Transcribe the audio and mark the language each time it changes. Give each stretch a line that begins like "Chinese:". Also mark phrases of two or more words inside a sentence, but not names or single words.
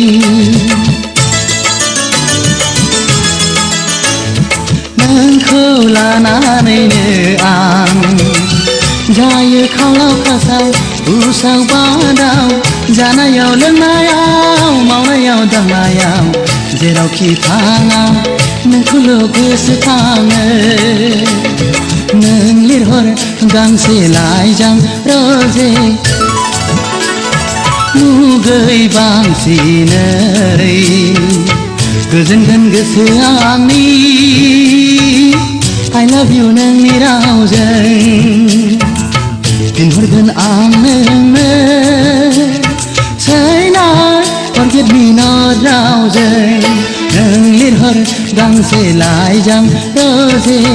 Bodo: नोंखौ लानानैनो आं जायो खावलाव खासाव उसाव बादाव जानायाव लोंनायाव मावनायाव दांनायाव जेरावखि थाङा नोंखौल' गोसोखाङो नों लिरहर गांसे लाइजाम रोजे मुगै बांसिनै गोजोनगोन गोसोआ आंनि
English: I love you
Bodo: नोंनि रावजों फिनहरगोन आं नोंनो
English: Say not forget me not
Bodo: रावजों नों लिरहर गांसे लाइजाम रोजे